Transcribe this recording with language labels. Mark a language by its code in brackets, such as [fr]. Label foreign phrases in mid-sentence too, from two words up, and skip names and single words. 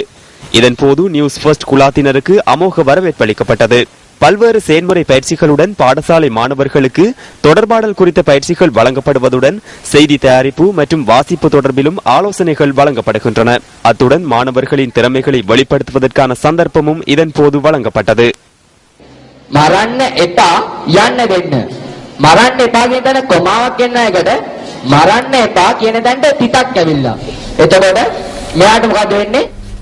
[ta] இதன்போது நியூஸ் ஃபர்ஸ்ட் குழாத்தினருக்கு அமோக வரவேற்பு அளிக்கப்பட்டது. பல்வேறு செயல்முறை பயிற்சிகளுடன் பாடசாலை மாணவர்களுக்கு தொடர்பாடல் குறித்த பயிற்சிகள் வழங்கப்படுவதுடன் செய்தி தயாரிப்பு மற்றும் வாசிப்பு தொடர்பிலும் ஆலோசனைகள் வழங்கப்படுகின்றன. அத்துடன் மாணவர்களின் திறமைகளை வெளிப்படுத்துவதற்கான சந்தர்ப்பமும் இதன்போது வழங்கப்பட்டது. [si] මරන්න එපා යන්න දෙන්න. මරන්න එපා කියන තැන කොමාවක් කියන එකට මරන්න එපා කියන තැනට තිතක් ඇවිල්ලා. එතකොට මෙයාට මොකද වෙන්නේ?